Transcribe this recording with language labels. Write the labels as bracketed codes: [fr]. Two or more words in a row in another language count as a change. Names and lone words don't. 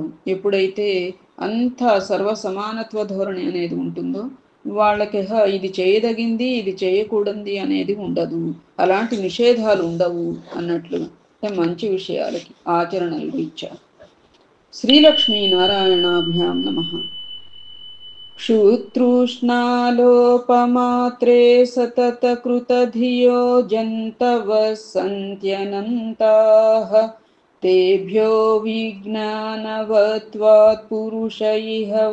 [te] ఎప్పుడైతే అంతా సర్వ సమానత్వ ధోరణి అనేది ఉంటుందో వాళ్ళకి ఇది చేయదగింది ఇది చేయకూడదు అనేది ఉండదు. అలాంటి నిషేధాలు ఉండవు అన్నట్లు మంచి విషయాలకి ఆచరణలు ఇచ్చారు. [sa] श्रीलक्ष्मी नारायणाभ्यां नमः. क्षुतृष्णालोपमात्रे सततकृतधियो जन्तवः सन्त्यनन्ताः तेभ्यो विज्ञानवत्वात् पुरुष इह